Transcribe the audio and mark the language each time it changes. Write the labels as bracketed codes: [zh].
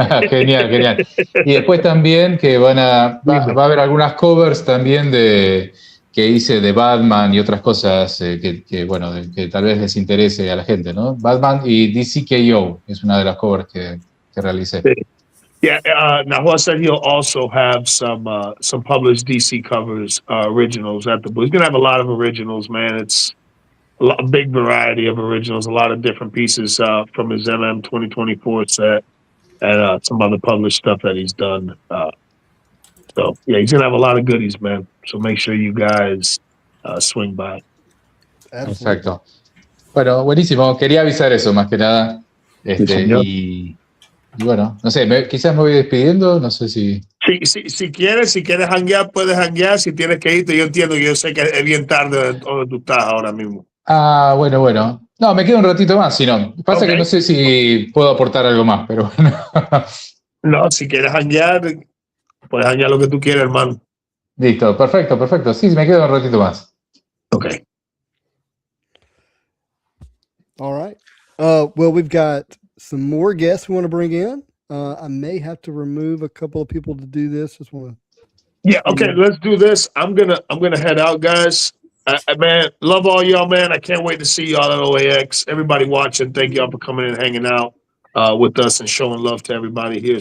[es] Genial. Y después también que va a haber algunas covers también que hice de Batman y otras cosas que tal vez les interese a la gente, ¿no? Batman y DCKO es una de las covers que realicé. [en] Yeah, Nahua said he'll also have some published DC covers, originals at the booth. He's gonna have a lot of originals, man. It's a big variety of originals, a lot of different pieces from his MM 2024 set and some other published stuff that he's done. So yeah, he's gonna have a lot of goodies, man. So make sure you guys swing by. [es] Perfecto. Bueno, buenísimo. Quería avisar eso más que nada. señor. Y bueno, no sé, quizás me voy despidiendo, no sé si... Si quieres hanguear, puedes hanguear. Si tienes que irte, yo entiendo, yo sé que es bien tarde donde tú estás ahora mismo. Bueno. No, me quedo un ratito más, si no. Pasa que no sé si puedo aportar algo más, pero bueno. No, si quieres hanguear, puedes hanguear lo que tú quieras, hermano. Listo, perfecto. Sí, me quedo un ratito más. [en] Okay. All right. Well, we've got some more guests we want to bring in. I may have to remove a couple of people to do this. Just want to. Yeah. Okay. Let's do this. I'm gonna head out, guys. Man, love all y'all, man. I can't wait to see y'all at OAX. Everybody watching, thank y'all for coming in and hanging out with us and showing love to everybody here.